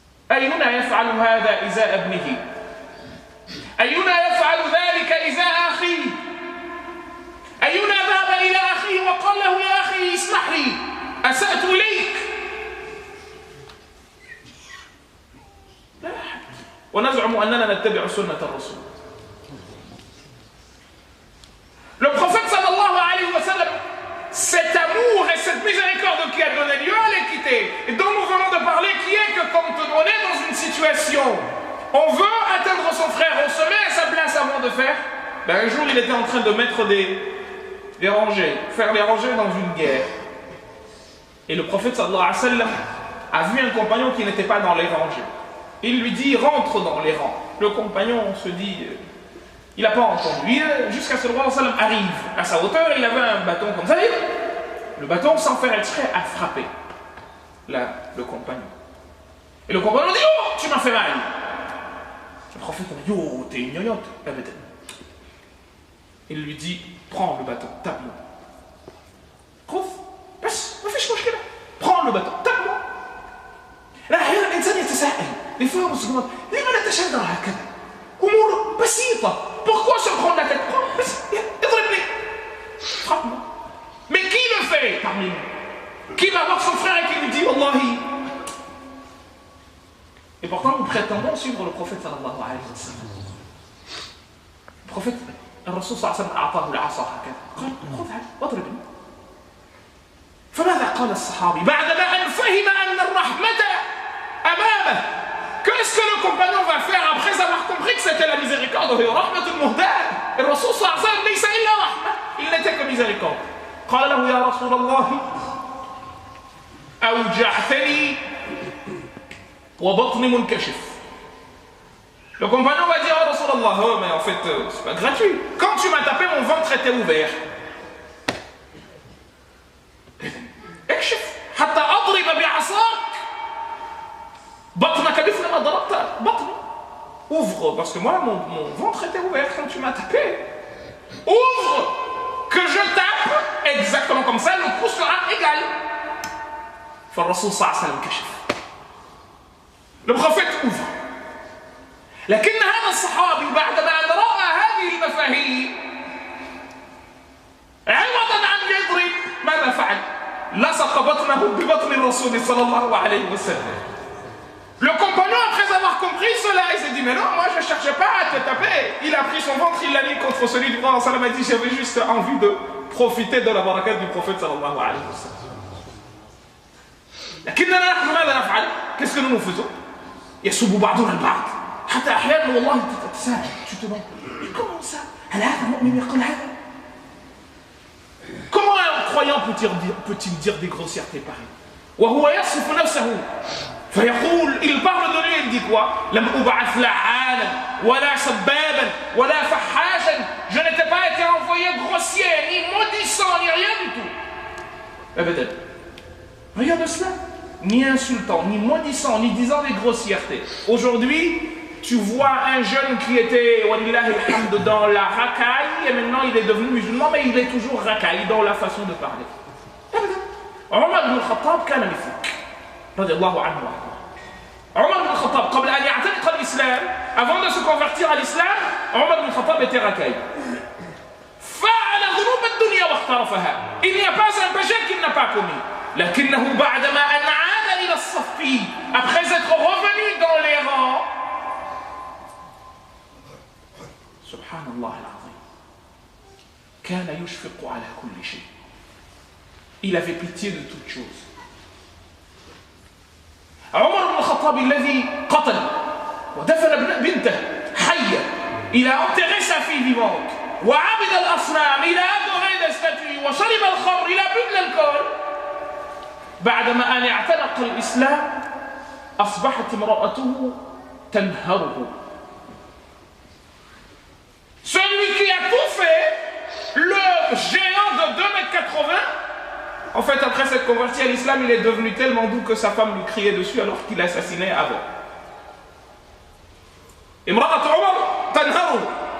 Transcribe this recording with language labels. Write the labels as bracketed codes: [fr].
[ar] أينا يفعل هذا إزاء ابنه؟ أينا يفعل ذلك إزاء أخيه؟ أينا ذهب إلى أخيه وقال له يا أخي اسمح لي أسأت إليك؟ لا أحد. ونزعم أننا نتبع سنة الرسول. [fr] Le prophète sallallahu alayhi wa sallam, cet amour et cette miséricorde qui a donné lieu à l'équité, et dont nous venons de parler, qui est que quand on est dans une situation, on veut atteindre son frère, on se met à sa place avant de faire. Ben, un jour, il était en train de mettre des rangées, faire des rangées dans une guerre. Et le prophète sallallahu alayhi wa sallam a vu un compagnon qui n'était pas dans les rangées. Il lui dit rentre dans les rangs. Le compagnon se dit il n'a pas entendu. Jusqu'à ce que le roi sallam arrive à sa hauteur, il avait un bâton comme ça. Le bâton, sans faire exprès, a frappé le compagnon. Et le compagnon dit oh, tu m'as fait mal. Le prophète a dit oh, t'es une gnognotte. Il lui dit prends le bâton, tape-moi. Prends le bâton, tape-moi. [ar] لا أحيانا الإنسان يتساءل لفهم الصدمات لما نتشدر هكذا أمور بسيطة. [fr] Pourquoi se prendre la tête? E [ar] ضربني. [fr] Frappe-moi. Mais qui le fait parmi nous? Qui va voir son frère et qui lui dit Wallahi? Et pourtant nous prétendons suivre le prophète sallallahu alayhi wa sallam. Le prophète, le Rasul sallallahu alayhi wa sallam [ar] أعطاه العصا هكذا. قال خذها واضربني. فماذا قال الصحابي بعدما أن فهم أن الرحمة أمامه? [fr] Qu'est-ce que le compagnon va faire après avoir compris que c'était la miséricorde? Et le Rasul sallallahu alayhi wa sallam [ar] ليس إلا رحمة. [fr] Il n'était que miséricorde. [ar] قال له يا رسول الله أوجعتني وبطني منكشف. [fr] Le compagnon va dire oh Rasulallah, oh mais en fait c'est pas gratuit. Quand tu m'as tapé, mon ventre était ouvert. [ar] اكشف حتى أضرب بعصاك بطنك مثل ما ضربت بطني. [fr] Ouvre, parce que moi mon ventre était ouvert quand tu m'as tapé. Ouvre, que je tape exactement comme ça, le coup sera égal. [ar] فالرسول صلى الله عليه وسلم كشف. [fr] Le prophète ouvre. [ar] لكن هذا الصحابي بعدما أن رأى هذه المفاهيم عوضا عن يضرب ماذا فعل؟ لصق بطنه ببطن الرسول صلى الله عليه وسلم. [fr] Le compagnon, après avoir compris cela, il s'est dit mais non, moi je ne cherchais pas à te taper. Il a pris son ventre, il l'a mis contre celui du prophète sallallahu alayhi wa sallam. Il a dit j'avais juste envie de profiter de la barakat du prophète sallallahu alayhi wa sallam. [ar] لكننا نحن ماذا نفعل؟ [fr] Qu'est-ce que nous faisons? [ar] يسب بعضنا البعض حتى أحيانا والله تتساءل [fr] tu te demandes comment ça؟ [ar] هل هذا مؤمن يقول هذا؟ [fr] Comment un croyant peut-il dire des grossièretés pareilles? [ar] وهو يصف نفسه فيقول [fr] il parle de lui, il dit quoi? [ar] لم أبعث لعانا ولا سبابا ولا فحاشا. [fr] Je n'étais pas été envoyé grossier, ni maudissant, ni rien du tout. أبدا. Rien de cela. Ni insultant, ni maudissant, ni disant des grossièretés. Aujourd'hui, tu vois un jeune qui était dans la racaille et maintenant il est devenu musulman, mais il est toujours racaille dans la façon de parler. [ar] Omar ibn al-Khattab كان مثلك رضي الله عنه وارضاه. [fr] Omar ibn al-Khattab [ar] قبل أن يعتنق الإسلام, [fr] avant de se convertir à l'islam, Omar ibn al-Khattab était racaille. [ar] فعل ذنوب الدنيا واخترفها. [fr] Il n'y a pas un péché qu'il n'a pas commis. [ar] لكنه بعدما أن عاد إلى الصف, [fr] après être revenu dans les rangs, [ar] سبحان الله العظيم, كان يشفق على كل شيء. [fr] Il avait pitié de toutes choses. [ar] عمر بن الخطاب الذي قتل ودفن بنته حية, [fr] il a enterré sa fille vivante, [ar] وعبد الأصنام, [fr] il a adoré des statues, [ar] وشرب الخمر, [fr] il a bu de l'alcool. [ar] بعدما أن اعتنق الإسلام أصبحت امرأته تنهره. [fr] Celui qui a tout fait, le géant de 2,80 m, en fait après s'être converti à l'islam, il est devenu tellement doux que sa femme lui criait dessus alors qu'il l'assassinait avant. [ar] امرأة عمر تنهره.